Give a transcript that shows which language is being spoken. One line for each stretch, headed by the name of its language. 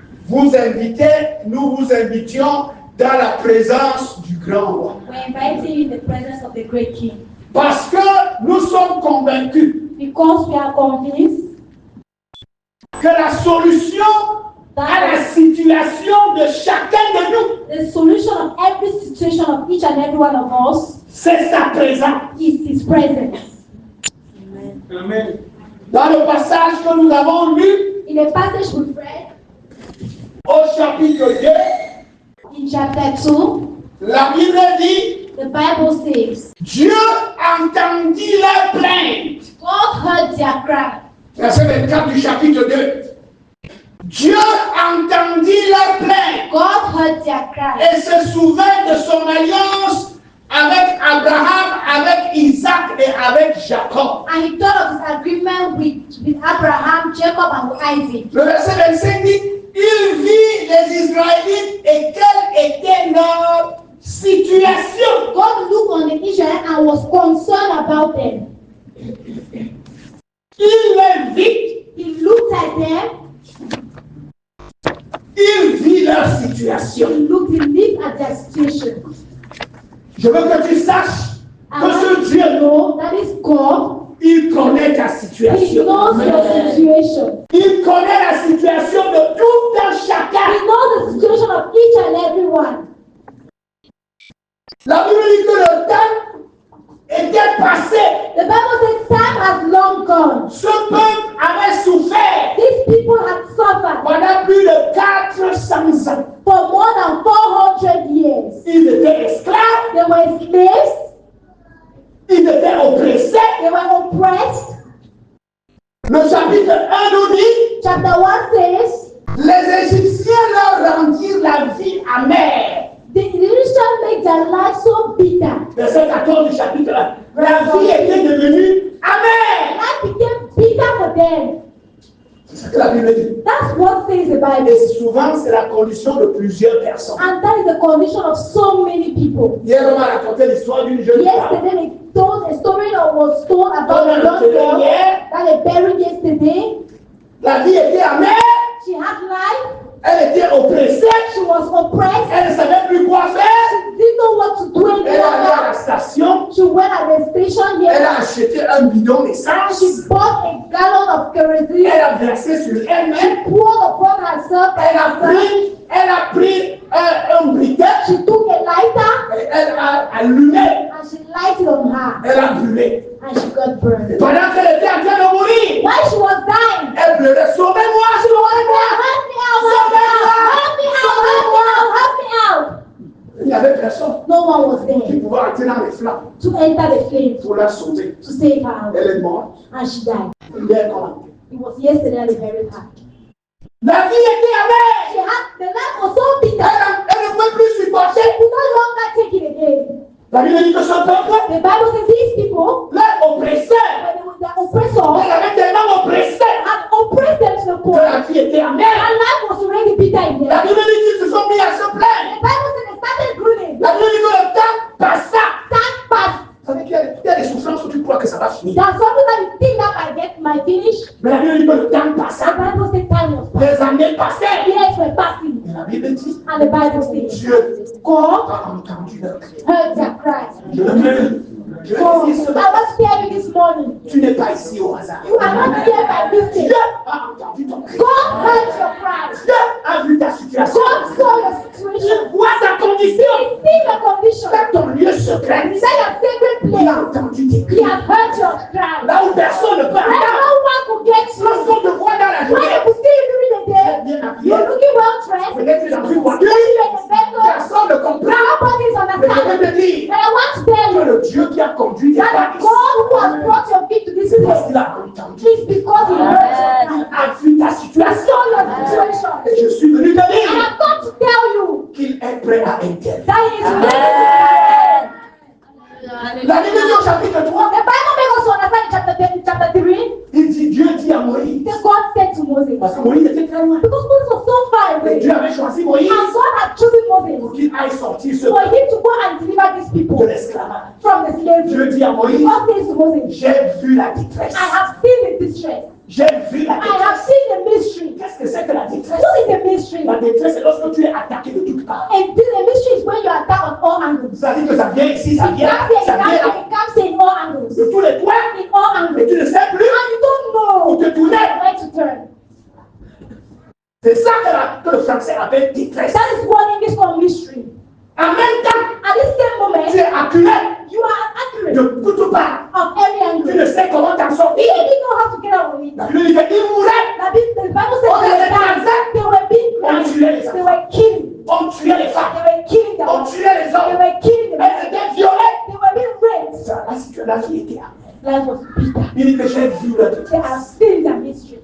French: vous invitez, nous vous invitions dans la présence du grand roi.
English: we're inviting you in the presence of the great King.
French: Parce que nous sommes convaincus
English: Because we are convinced
French: que la solution à la situation de chacun de nous,
English: the solution of every situation of each and every one of us
French: c'est sa présence.
English: is His presence. Amen.
French: Amen. Dans le passage que nous avons lu
English: In the passage we read,
French: au chapitre 2,
English: in chapter 2,
French: la Bible dit,
English: the Bible says,
French: Dieu entendit leur plainte.
English: God heard their cry.
French: Verset 24 du chapitre 2. Dieu entendit leur plainte
English: God heard their cry.
French: et se souvint de son alliance avec Abraham, avec Isaac et avec Jacob.
English: And he thought of his agreement with Abraham, Jacob, and with Isaac.
French: Le verset 25 dit, il vit les Israélites et quelle était leur situation.
English: God looked on the Israelites and was concerned about them.
French: Il les vit,
English: He looked at them,
French: il vit leur situation.
English: he looked at their situation.
French: Je veux que tu saches
English: And
French: que ce Dieu,
English: that is God.
French: il connaît ta
English: He
French: situation.
English: knows your situation.
French: Il connaît la situation de tout un chacun.
English: He knows the situation of each and every one.
French: La Bible dit que le temps était passé.
English: The Bible says time has long gone.
French: Ce peuple avait souffert
English: These people had suffered
French: pendant plus de 400 ans.
English: for more than 400 years.
French: Ils étaient esclaves,
English: They were slaves,
French: ils étaient oppressés.
English: they were oppressed.
French: Le chapitre 1 nous dit,
English: Chapter 1 says,
French: les Égyptiens leur rendirent la vie amère.
English: the Egyptians make their life so bitter.
French: Verset 14 du chapitre 1. La vie était devenue amère.
English: Life became bitter for them.
French: C'est ce que la Bible dit.
English: That's what says the the Bible.
French: Et souvent, c'est la condition de plusieurs personnes.
English: And that is the condition of so many people.
French: Hier, on m'a raconté l'histoire d'une jeune femme.
English: Yesterday, they told a story that was told about a young girl that they buried yesterday.
French: La vie était amère,
English: She had life.
French: elle était oppressée,
English: She was oppressed.
French: elle ne savait plus quoi faire.
English: She didn't know what to do
French: Elle est allée à la
English: anymore.
French: station,
English: She went at the station
French: elle
English: here.
French: a acheté un bidon
English: And
French: d'essence,
English: she bought a gallon of kerosene.
French: elle a versé sur elle-même,
English: She poured upon herself by herself.
French: elle a pris un briquet,
English: She took a lighter
French: et elle a allumé,
English: and she lighted on her.
French: elle a brûlé.
English: And she got burned.
French: Pendant qu'elle était en train de mourir,
English: While she was dying,
French: elle pleurait, sauvez-moi,
English: she was there, help me out, help me out, help me out, help me out, help me out.
French: Il n'y avait personne
English: No one was
French: qui
English: there
French: pouvait entrer dans les flammes
English: to enter the flames
French: pour la sauver.
English: to save her.
French: Elle est morte.
English: And she died.
French: Hier qu'on l'a fait.
English: It was yesterday at the very time.
French: La vie était amère.
English: The life was so bitter.
French: Elle ne pouvait plus supporter.
English: She could no longer take it again.
French: La Bible dit que son peuple,
English: The Bible says these people,
French: leur oppresseur,
English: when they were the oppressors,
French: elle avait tellement oppressé
English: had oppressed them to the
French: que
English: point.
French: la vie était amère.
English: Her life was already bitter in
French: La
English: them.
French: Bible dit qu'ils se sont mis à se
English: The
French: plaindre.
English: Bible says they started groaning.
French: La Bible dit que le temps passa.
English: Time passed.
French: Vous savez qu'il y a des souffrances où tu crois que ça va finir.
English: There's something that you think that might finish.
French: Mais la Bible dit que le temps
English: The
French: passa.
English: Bible says time was passed.
French: Les années passèrent.
English: Years were passing.
French: Et la Bible dit,
English: And the Bible says,
French: Dieu
English: God
French: a entendu leur cri.
English: heard their cries.
French: Je le dis, je
English: God,
French: le dis ce
English: I
French: matin.
English: was here this morning.
French: Tu n'es pas ici au hasard.
English: You are not here by mistake.
French: Dieu a entendu ton cri.
English: God heard your cries.
French: Dieu a vu ta situation.
English: God saw your situation.
French: Il voit ta condition.
English: He sees your condition.
French: Dans ton lieu secret,
English: He said your sacred
French: il
English: place.
French: a entendu tes
English: He
French: cris.
English: has heard your cries.
French: Là où personne ne peut
English: Where
French: entendre.
English: no one could get you.
French: Lorsqu'on te voit dans la
English: When
French: journée,
English: people see you during the day,
French: bien habillé,
English: you're looking well dressed.
French: peut-être tu es dans une voiture,
English: You're in the bedroom.
French: personne ne comprend.
English: Nobody is
French: Mais je veux
English: understanding.
French: te dire
English: But I want to tell
French: que
English: you
French: le Dieu qui a conduit tes
English: that
French: pas
English: the God who has brought your feet to this
French: c'est parce
English: place
French: qu'il a entendu.
English: is because He heard your cries.
French: A vu ta
English: He
French: situation.
English: saw your situation.
French: Et je suis venu te
English: And
French: dire
English: I've come to tell you
French: qu'il est prêt à intervenir.
English: that He is ready.
French: La Bible dit au chapitre 3,
English: The Bible makes us understand in chapter 3,
French: il dit, Dieu dit à Moïse,
English: that God said to Moses,
French: parce que Moïse était très loin.
English: because Moses was so far
French: Et
English: away,
French: Dieu avait choisi Moïse
English: and God had chosen
French: pour
English: Moses
French: qu'il aille sortir ce
English: for
French: peuple
English: him to go and deliver these
French: de
English: people
French: l'esclavage.
English: from the slavery.
French: Dieu dit à Moïse,
English: God says to Moses,
French: j'ai vu la détresse.
English: I have seen the distress.
French: J'ai vu la
English: I have
French: détresse.
English: seen the mystery.
French: Qu'est-ce que c'est que la détresse?
English: What is a mystery?
French: La détresse, c'est lorsque tu es attaqué de toutes parts.
English: And the mystery is when you are attacked on all angles.
French: Ça dit que ça vient ici, ça
English: It
French: vient là, ça vient là,
English: comes in all angles.
French: de tous les points,
English: In all
French: mais
English: angles.
French: tu ne sais plus
English: And you don't
French: où
English: know
French: te tourner.
English: where to turn.
French: C'est ça que le français appelle détresse.
English: That is what English called mystery.
French: En même temps,
English: At this same moment,
French: tu es acculé
English: you are accurate
French: de toutes parts.
English: of every
French: Tu
English: angle.
French: ne sais comment t'en
English: You
French: sortir.
English: didn't know how to get out of it.
French: La Bible dit qu'il mourait,
English: The Bible says Oh, they were they were dying. They were being
French: on
English: blind.
French: tuait les
English: They
French: enfants,
English: were killing.
French: on tuait les femmes,
English: They were killing them.
French: on tuait les
English: They
French: hommes,
English: were killing them.
French: elles étaient violées.
English: They were being raped.
French: Ça, la situation était amère.
English: Life was bitter.
French: Il dit que j'ai vu la
English: They
French: détresse.
English: have seen the mystery.